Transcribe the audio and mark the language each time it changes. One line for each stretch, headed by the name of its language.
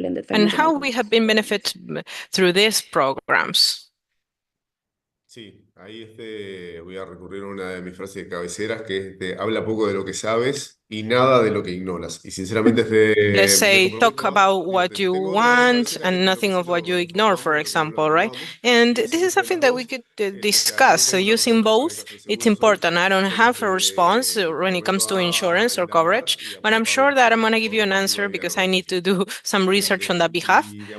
English: And how we have been benefited through these programs.
Spanish: Sí, ahí voy a recurrir a una de mis frases de cabeceras que es habla poco de lo que sabes y nada de lo que ignoras. Y sinceramente
English: let's say talk about what you want and nothing of what you ignore, for example, right? And this is something that we could discuss. So using both, it's important. I don't have a response when it comes to insurance or coverage, but I'm sure that I'm going to give you an answer because I need to do some research on that behalf.